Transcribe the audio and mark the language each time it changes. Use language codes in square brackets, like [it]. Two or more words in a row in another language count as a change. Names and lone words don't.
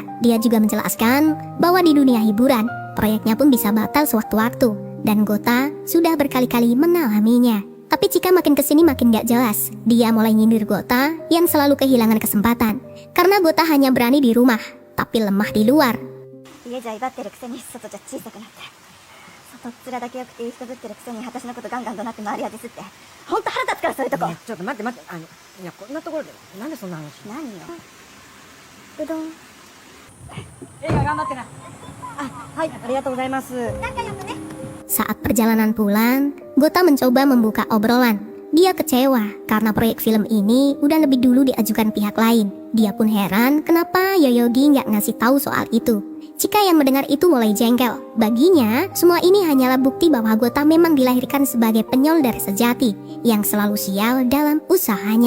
[id] Dia juga menjelaskan bahwa di dunia hiburan, proyeknya pun bisa batal sewaktu-waktu, dan Gota sudah berkali-kali mengalaminya. Tapi Chika makin kesini makin gak jelas. Dia mulai nyindir Gota yang selalu kehilangan kesempatan, karena Gota hanya berani di rumah, tapi lemah di luar. [ja] 家じゃ威張ってるくせに外じゃ小さくなって、外っ面だけ良くていい人ぶってるくせに私のことガンガン怒鳴って周りはディスって、ほんと腹立つからそういうとこ。ね、ちょっと待って、いや、こんなところでなんでそんな話。何よ。うどん。映画頑張ってな。はい、ありがとうございます。 [id] Saat perjalanan pulang, Gota mencoba membuka obrolan. Dia kecewa karena proyek film ini udah lebih dulu diajukan pihak lain. Dia pun heran kenapa Yoyogi nggak ngasih tahu soal itu. Chika yang mendengar itu mulai jengkel. Baginya, semua ini hanyalah bukti bahwa Gota memang dilahirkan sebagai penyolder sejati yang selalu sial dalam usahanya.